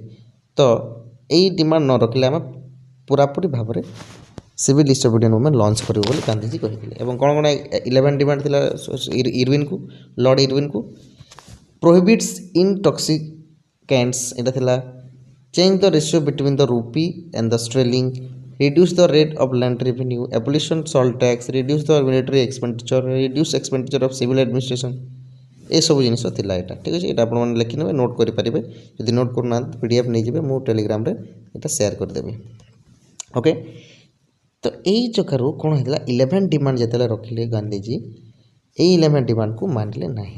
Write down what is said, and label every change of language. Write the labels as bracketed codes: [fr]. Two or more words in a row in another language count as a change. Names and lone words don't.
[or] ତ ଏଇ ଡିମାଣ୍ଡ ନ ରଖିଲେ ଆମେ ପୁରାପୁରି ଭାବରେ [en] civil disobedient movement launch [or] କରିବୁ ବୋଲି ଗାନ୍ଧିଜୀ କହିଥିଲେ। ଏବଂ କ'ଣ 11 ଡିମାଣ୍ଡ ଥିଲା ଇରୱିନ୍କୁ, ଲର୍ଡ଼ ଇରୱିନ୍କୁ? [en] prohibits intoxicants, [or] ଏଇଟା ଥିଲା। [en] change the ratio between the rupee and the sterling, reduce the rate of land revenue, abolition salt tax, reduce the military expenditure, reduce expenditure of civil administration, [or] ଏସବୁ ଜିନିଷ ଥିଲା ଏଇଟା, ଠିକ୍ ଅଛି। ଏଇଟା ଆପଣମାନେ ଲେଖିନେବେ, ନୋଟ୍ କରିପାରିବେ। ଯଦି ନୋଟ୍ କରୁନାହାନ୍ତି PDF ନେଇଯିବେ, ମୁଁ ଟେଲିଗ୍ରାମରେ ଏଇଟା ସେୟାର କରିଦେବି। ଓକେ, ତ ଏଇ ଜାଗାରୁ କ'ଣ ହେଇଥିଲା? 11 ଡିମାଣ୍ଡ ଯେତେବେଳେ ରଖିଲେ ଗାନ୍ଧିଜୀ, ଏଇ 11 ଡିମାଣ୍ଡକୁ ମାନିଲେ ନାହିଁ।